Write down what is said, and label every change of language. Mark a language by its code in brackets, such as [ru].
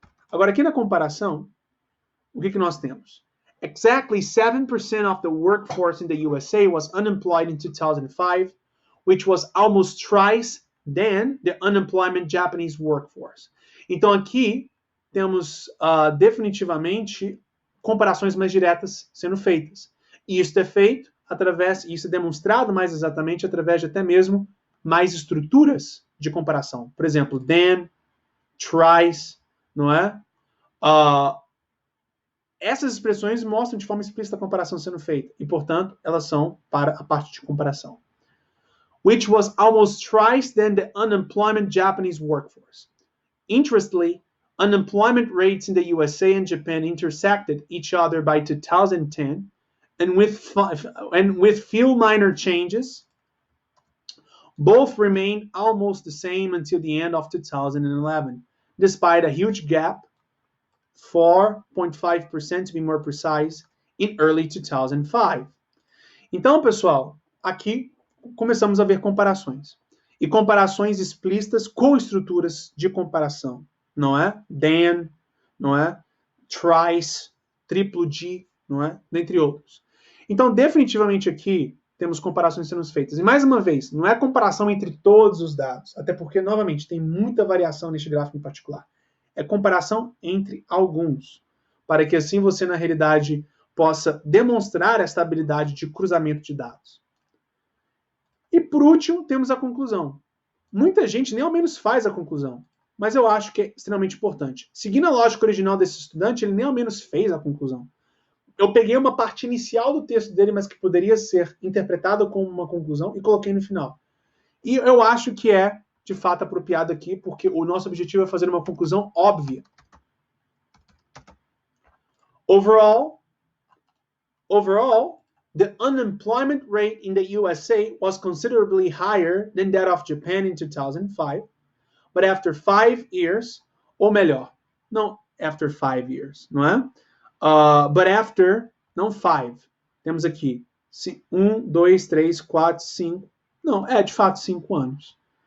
[pt] Agora, aqui na comparação, o que nós temos? [en] Exactly 7% of the workforce in the USA was unemployed in 2005, which was almost twice than the unemployment Japanese workforce. [pt] Então, aqui temos definitivamente comparações mais diretas sendo feitas. E isso é feito isso é demonstrado mais exatamente através de até mesmo mais estruturas de comparação. Por exemplo, than, tries, não é? Essas expressões mostram de forma explícita a comparação sendo feita. E, portanto, elas são para a parte de comparação. [en] Which was almost twice than the unemployment Japanese workforce. Interestingly, unemployment rates in the USA and Japan intersected each other by 2010, and with few minor changes, both remained almost the same until the end of 2011, despite a huge gap, 4.5% to be more precise, in early 2005. [pt] Então, pessoal, aqui começamos a ver comparações. E comparações explícitas com estruturas de comparação. Não é? Than, não é? Tries, triplo de, não é? Dentre outros. Então, definitivamente aqui, temos comparações sendo feitas. E mais uma vez, não é comparação entre todos os dados, até porque, novamente, tem muita variação neste gráfico em particular. É comparação entre alguns, para que assim você, na realidade, possa demonstrar esta habilidade de cruzamento de dados. E, por último, temos a conclusão. Muita gente nem ao menos faz a conclusão, mas eu acho que é extremamente importante. Seguindo a lógica original desse estudante, ele nem ao menos fez a conclusão. Eu peguei uma parte inicial do texto dele, mas que poderia ser interpretada como uma conclusão, e coloquei no final. E eu acho que é, de fato, apropriado aqui, porque o nosso objetivo é fazer uma conclusão óbvia. [en] Overall, the unemployment rate in the USA was considerably higher than that of Japan in 2005, but after 5 years, [pt] ou melhor, não [en] after 5 years, [pt] não é? [en] But after, [pt] não 5, temos aqui 1, 2, 3, 4, 5, não, é de fato 5 anos.